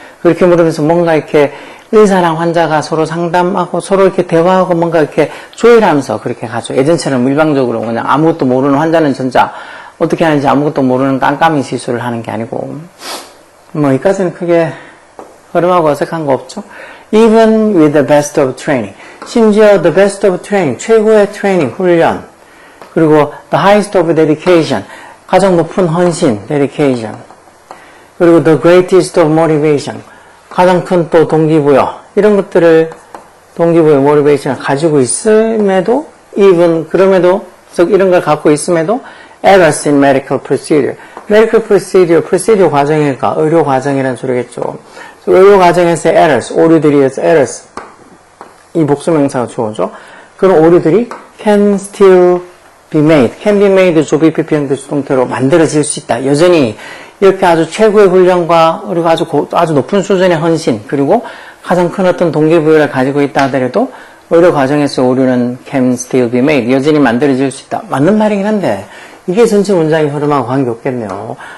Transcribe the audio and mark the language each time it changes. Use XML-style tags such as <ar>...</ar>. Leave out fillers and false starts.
<ko>그렇게 물으면서 뭔가 이렇게 의사랑 환자가 서로 상담하고 서로 이렇게 대화하고 뭔가 이렇게 조율하면서 그렇게 가죠. 예전처럼 일방적으로 그냥 아무것도 모르는 환자는 진짜 어떻게 하는지 아무것도 모르는 깜깜이 시술을 하는 게 아니고 뭐 이까지는 크게 흐름하고 어색한 거 없죠.</ko> <en>Even with the best of training.</en> <ko>심지어</ko> <en>the best of training,</en> <ko>최고의 트레이닝, 훈련. 그리고</ko> <en>the highest of dedication,</en> <ko>가장 높은 헌신, dedication. 그리고</ko> <en>the greatest of motivation,</en> <ko>가장 큰 또 동기부여. 이런 것들을 동기부여, motivation을 가지고 있음에도, even 그럼에도, 즉 이런 걸 갖고 있음에도</ko> <en>errors in medical procedure. medical procedure</en> <ko>과정이니까 의료 과정이라는 소리겠죠. 의료 과정에서의 errors, 오류들이어서 errors. 이 복수명사가 주어져. 그런 오류들이</ko> <en>can still be made. can be made</en> <ko>조비 PP형태 수동태로 만들어질 수 있다. 여전히 이렇게 아주 최고의 훈련과 그리고 아주 높은 수준의 헌신 그리고 가장 큰 어떤 동기부여를 가지고 있다 하더라도 의료 과정에서 오류는</ko> <en>can still be made.</en> <ko>여전히 만들어질 수 있다. 맞는 말이긴 한데 이게 전체 문장의 흐름하고 관계없겠네요.</ko>